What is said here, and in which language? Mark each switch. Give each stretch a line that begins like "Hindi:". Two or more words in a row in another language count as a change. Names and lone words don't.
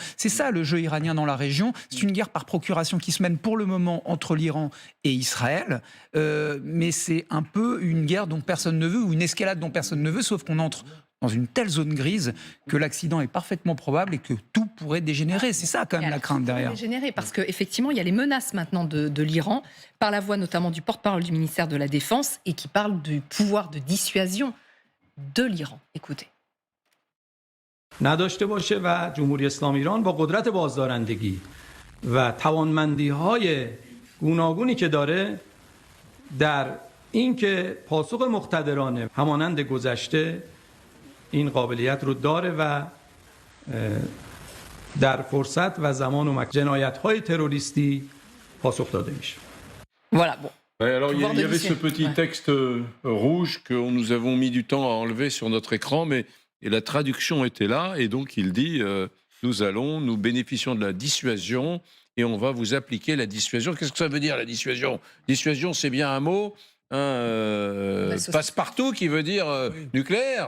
French: C'est ça le jeu iranien dans la région. C'est une guerre par procuration qui se mène pour le moment entre l'Iran et Israël, mais c'est un peu une guerre dont personne ne veut, ou une escalade dont personne ne veut, sauf qu'on entre dans une telle zone grise que l'accident est parfaitement probable et que tout pourrait dégénérer. C'est ça quand même la crainte derrière. Dégénérer, parce qu'effectivement, il y a les menaces maintenant de l'Iran, par la voix notamment du porte-parole du ministère de la Défense, et qui parle du pouvoir de dissuasion de l'Iran. Écoutez.
Persian: نداشته باشه و جمهوری اسلامی ایران با قدرت بازدارندگی و توانمندی‌های گوناگونی که داره در اینکه پاسخ مقتدرانه همانند گذشته این قابلیت رو داره و در فرصت و زمان و مکان جنایت‌های تروریستی پاسخ داده میشه.
French: Voilà, bon. Ouais, alors il y Pouvoir de avait ce dissuasion. petit texte rouge que nous avons mis du temps à enlever sur notre écran, mais et la traduction était là, et donc il dit nous bénéficions de la dissuasion et on va vous appliquer la dissuasion. Qu'est-ce que ça veut dire la dissuasion ? Dissuasion, c'est bien un mot, passe-partout qui veut dire nucléaire.